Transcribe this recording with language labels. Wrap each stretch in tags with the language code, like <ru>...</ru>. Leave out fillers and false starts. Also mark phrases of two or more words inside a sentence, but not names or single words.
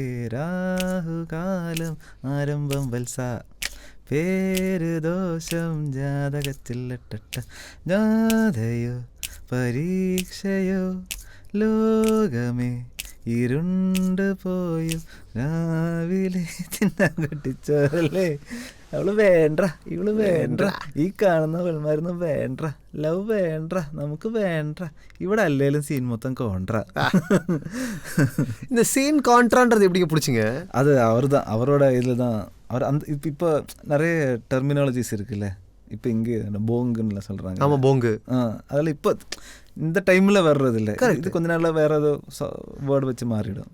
<ml>രാഹുകാലം ആരംഭം വത്സ പേര് ദോഷം ജാതകത്തിലിട്ട ജാതയോ പരീക്ഷയോ ലോകമേ ഇരുണ്ട് പോയും രാവിലെ തിന്നാൻ കെട്ടിച്ചോറല്ലേ. അവള് വേണ്ട ഇവള് വേണ്ട, ഈ കാണുന്ന വെള്മാരൊന്നും വേണ്ട, ലവ് വേണ്ട, നമുക്ക് വേണ്ട, ഇവിടെ അല്ലേലും സീൻ മൊത്തം കോൺട്രാ.</ml> <ta>இந்த சீன் கான்ட்ரான்றது எப்படிங்க பிடிச்சிங்க? அது அவரோட இதில் தான் அவர் அந்த இப்போ நிறைய டெர்மினாலஜிஸ் இருக்குல்ல. இப்போ இங்கே போங்குன்னு சொல்கிறாங்க. ஆமாம், போங்கு. அதில் இப்போ இந்த டைமில் வர்றது இல்லை, இது கொஞ்ச நாளில் வேறு ஏதோ வேர்டு வச்சு மாறிடும்.</ta>